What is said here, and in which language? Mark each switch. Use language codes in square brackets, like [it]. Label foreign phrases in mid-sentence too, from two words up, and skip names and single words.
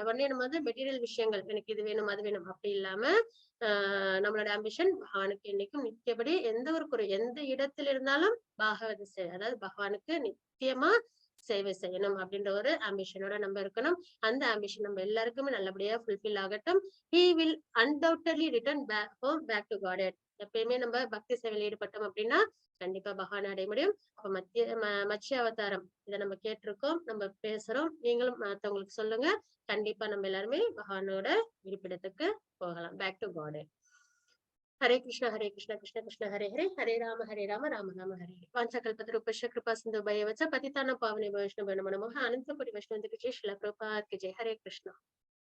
[ta] உடனே நம்ம வந்து மெட்டீரியல் விஷயங்கள், எனக்கு இது வேணும் அது வேணும் அப்படி இல்லாம நம்மளோட ஆம்பிஷன் பகவானுக்கு என்னைக்கும் நித்தியபடி எந்த ஒரு குறை எந்த இடத்துல இருந்தாலும் பாகவத சேவை, அதாவது பகவானுக்கு நித்தியமா சேவை செய்யணும் அப்படின்ற ஒரு ஆம்பிஷனோட நம்ம இருக்கணும். அந்த ஆம்பிஷன் நம்ம எல்லாருக்குமே நல்லபடியா ஃபுல்ஃபில் ஆகட்டும். [en] he will undoubtedly return back to Godhead. [ta] எப்பயுமே நம்ம பக்தி சேவையில் ஈடுபட்டோம் அப்படின்னா கண்டிப்பா பகவான் அடைய முடியும். அப்ப மத்ஸ்ய அவதாரம் இதை நம்ம கேட்டிருக்கோம், நம்ம பேசுறோம், நீங்களும் மத்தவங்களுக்கு சொல்லுங்க. கண்டிப்பா நம்ம எல்லாருமே பகவானோட இருப்பிடத்துக்கு போகலாம், [en] Back to Godhead. [sa] हरे कृष्ण कृष्ण कृष्ण हरे हरे, हरे राम राम राम हरे हरे. वाञ्छाकल्पतरुभ्यश्च कृपा सिन्धुभ्येव च पतितानां पावनेभ्यो वैष्णवेभ्यो नमो नमः. [hi] अनन्तकोटि वैष्णववृन्द की जय, श्रील प्रभुपाद की जय. हरे कृष्ण.